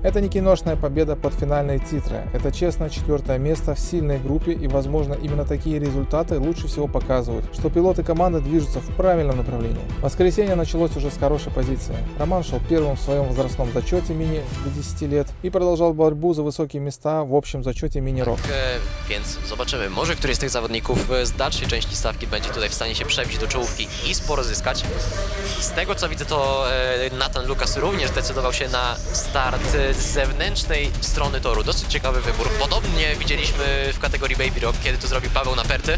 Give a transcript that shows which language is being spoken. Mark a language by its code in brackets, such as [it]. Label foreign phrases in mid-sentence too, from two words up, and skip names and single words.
[ru] Это не киношная победа под финальные титры, это честное 4-е место в сильной группе, и возможно именно такие результаты лучше всего показывают, что пилоты команды движутся в правильном направлении. Воскресенье началось уже с хорошей позиции. Роман шел первым в своем возрастном зачете мини до 10 лет и продолжал борьбу за высокие места в общем zachiocie mini rok. [pl] Więc zobaczymy, może któryś z tych zawodników z dalszej części stawki będzie tutaj w stanie się przebić do czołówki i sporo zyskać. Z tego co widzę, to Nathan Lucas również zdecydował się na start z zewnętrznej strony toru. Dosyć ciekawy wybór. Podobnie widzieliśmy w kategorii Baby Rock, kiedy to zrobił Paweł Naperty.